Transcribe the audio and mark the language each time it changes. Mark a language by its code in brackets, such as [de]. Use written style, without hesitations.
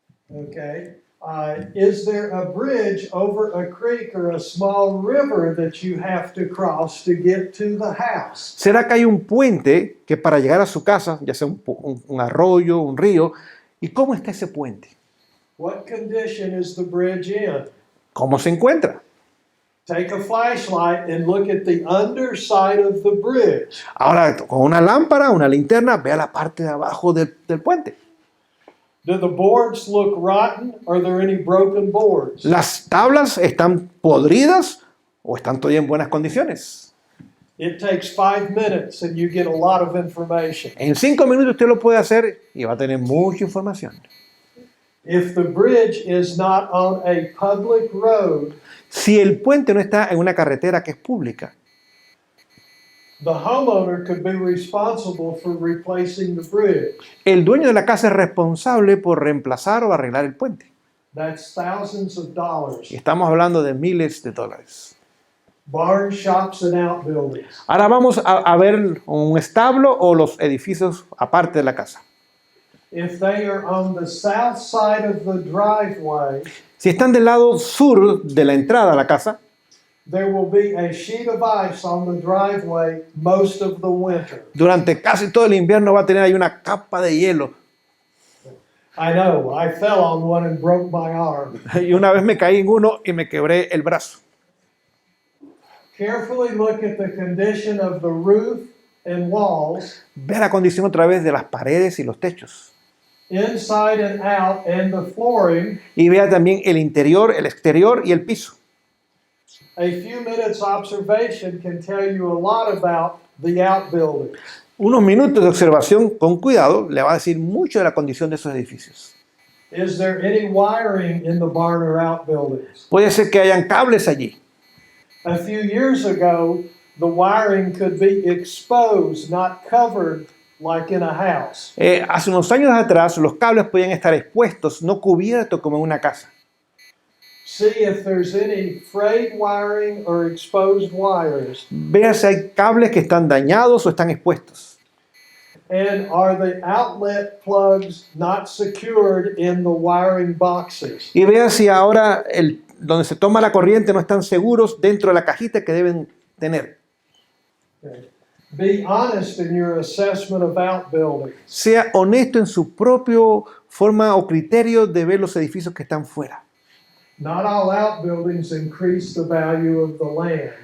[en] Okay. Is there a bridge over a creek or a small river that you have to cross to get to the house? [es] ¿Será que hay un puente que para llegar a su casa, ya sea un arroyo, un río, y cómo está ese puente? [en] What condition is the bridge in? [es] ¿Cómo se encuentra? [en] Take a flashlight and look at the underside of the bridge. [es] Ahora, con una lámpara, una linterna, vea la parte de abajo del puente. [en] Do the boards look rotten? Are there any broken boards? [es] ¿Las tablas están podridas o están todavía en buenas condiciones? [en] It takes 5 minutes and you get a lot of information. [es] En 5 minutos usted lo puede hacer y va a tener mucha información. [en] If the bridge is not on a public road, [es] Si el puente no está en una carretera que es pública, [en] the homeowner could be responsible for replacing the bridge. [es] el dueño de la casa es responsable por reemplazar o arreglar el puente. [en] That's thousands of dollars. [es] Y estamos hablando de miles de dólares. [en] Barn, shops, and outbuildings. [es] Ahora vamos a ver un establo o los edificios aparte de la casa. [en] If they are on the south side of the driveway, [es] Si están del lado sur de la entrada a la casa, [en] there will be a sheet of ice on the driveway most of the winter. [es] durante casi todo el invierno va a tener ahí una capa de hielo. [en] I know, I fell on one and broke my arm. [es] Y una vez me caí en uno y me quebré el brazo. [en] Carefully look at the condition of the roof and walls, [es] Ve la condición otra vez de las paredes y los techos. [en] inside and out, and the flooring. [es] Y vea también el interior, el exterior y el piso. [en] A few minutes observation can tell you a lot about the outbuildings. [es] Unos minutos de observación con cuidado le va a decir mucho de la condición de esos edificios. [en] Is there any wiring in the barn or outbuildings? [es] Puede ser que hayan cables allí. [en] A few years ago, the wiring could be exposed, not covered like in a house. [es] Hace unos años atrás los cables podían estar expuestos, no cubiertos como en una casa. [en] See if there's any frayed wiring or exposed wires. [es] Vea si hay cables que están dañados o están expuestos. [en] And are the outlet plugs not secured in the wiring boxes? [es] Y vea si ahora donde se toma la corriente no están seguros dentro de la cajita que deben tener. [en] Okay. Be honest in your assessment of outbuildings. [es] Sea honesto en su propia forma o criterio de ver los edificios que están fuera. [en] Not all outbuildings increase the value of the land.